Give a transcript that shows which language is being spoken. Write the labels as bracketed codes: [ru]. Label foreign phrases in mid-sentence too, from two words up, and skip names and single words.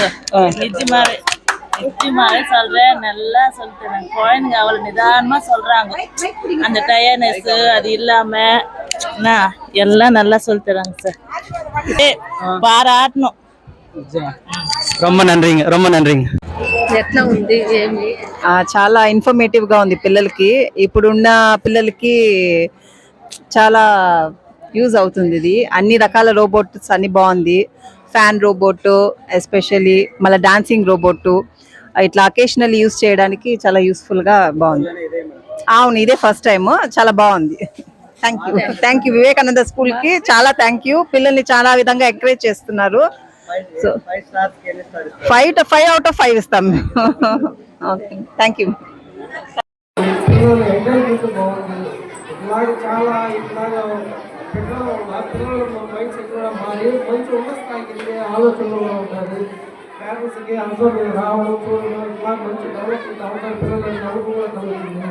[ta] நிச்சயமாவே சொல்றேன், நல்லா சொல்லிட்டு குழந்தைங்க அவ்வளவு நிதானமா சொல்றாங்க. அந்த டயர்னஸ் அது இல்லாம எல்லாம் நல்லா சொல்லி தராங்க சார். பாராட்டணும். ரொம்ப நன்றிங்க, ரொம்ப நன்றிங்க. [te] ఎట్లా ఉంది? చాలా ఇన్ఫర్మేటివ్ గా ఉంది పిల్లలకి. ఇప్పుడున్న పిల్లలకి చాలా యూజ్ అవుతుంది. ఇది అన్ని రకాల రోబోట్స్ అన్ని బాగుంది. [en] fan robot especially, [te] మళ్ళీ [en] dancing robot, [te] ఇట్లా [en] occasional use [te] చేయడానికి చాలా యూస్ఫుల్ గా బాగుంది. అవును, ఇదే [en] first time. [te] చాలా బాగుంది. [en] thank you [te] వివేకానంద స్కూల్ కి చాలా [en] thank you. [te] పిల్లల్ని చాలా విధంగా ఎంకరేజ్ చేస్తున్నారు. సో [en] 5 out of 5 [te] ఇస్తాం. [en] okay, thank you. [te] పేరెంట్స్కి అందరూ రావడం చూడడం ఇట్లా మంచి డెవలప్మెంట్ అవకాశం పిల్లలకి నవ్వు కూడా కలుగుతుంది.